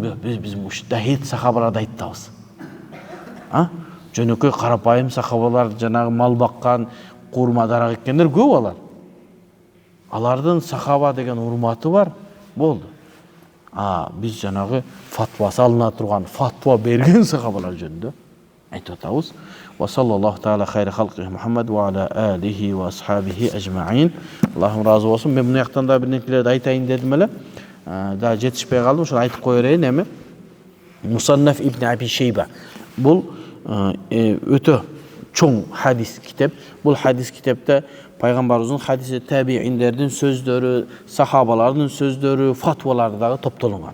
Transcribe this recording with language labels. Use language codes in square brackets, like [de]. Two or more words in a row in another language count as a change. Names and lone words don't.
[ky] Биз ушундай хет сахабаларды айтабыз. Жөнөкөй карапайым сахабалар, жанагы мал баккан, курма дарак эккендер көп алар. Алардын сахаба деген урматы бар, болду. Биз жанагы фатва салына турган, фатва берген сахабалар жөнүндө айтып атабыз. [ar] وصلى الله تعالى خير خلق محمد وعلى آله وأصحابه أجمعين. [ky] Аллахым разы болсун. Мен муну жактан да бир нерселерди айтайын дедим эле. Да жетишпей калдым, ошону айтып кое берейин эми. Мусаннаф ибн Аби Шейба. Бул өтө чоң хадис китеп. Бул хадис китепте пайгамбарыбыздын хадиси, табииндердин сөздөрү, сахабалардын сөздөрү, фатвалары дагы топтолунган.